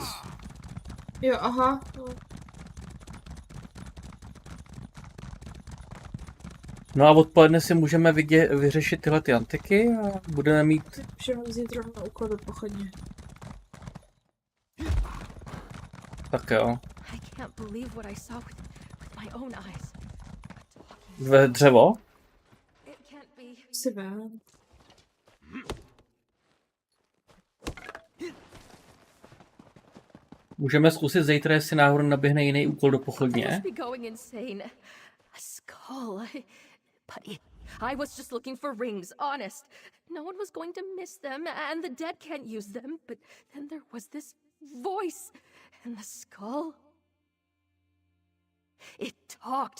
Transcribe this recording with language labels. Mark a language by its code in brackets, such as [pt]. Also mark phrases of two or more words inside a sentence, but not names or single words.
[cs] Jo, aha. No a odpoledne si můžeme vyřešit tyhle ty antiky a budeme mít... Můžeme vzít rovnou úkol do pochodně. Tak jo. [en] I can't believe what I saw with my own eyes. [cs] Ve dřevo? [en] It can't be. [cs] Si vem. Můžeme zkusit zítra, jestli náhodou naběhne jiný úkol do pochodně. [en] I must be going insane. A skull. But I was just looking for rings, honest. No one was going to miss them, and the dead can't use them. But then there was this voice, and the skull. It talked.